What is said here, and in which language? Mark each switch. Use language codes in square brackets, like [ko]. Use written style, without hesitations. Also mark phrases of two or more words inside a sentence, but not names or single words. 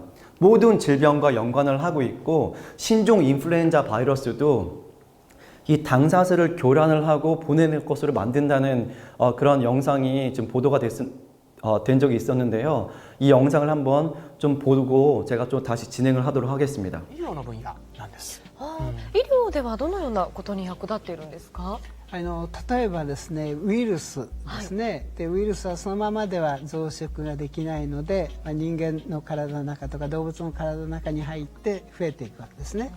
[ko] 모든 질병과 연관을 하고 있고 신종 인플루엔자 바이러스도 이 당사슬을 교란을 하고 보내는 것으로 만든다는 그런 영상이 지금 보도가 된 적이 있었는데요. 이 영상을 한번 좀 보고 제가 좀 다시 진행을 하도록 하겠습니다. [ja] 医療の分野なんです。医療ではどのようなことに役立っているんですか？例えばですね、ウイルスですね、でウイルスはそのままでは増殖ができないので、人間の体の中とか動物の体の中に入って増えていくわけですね。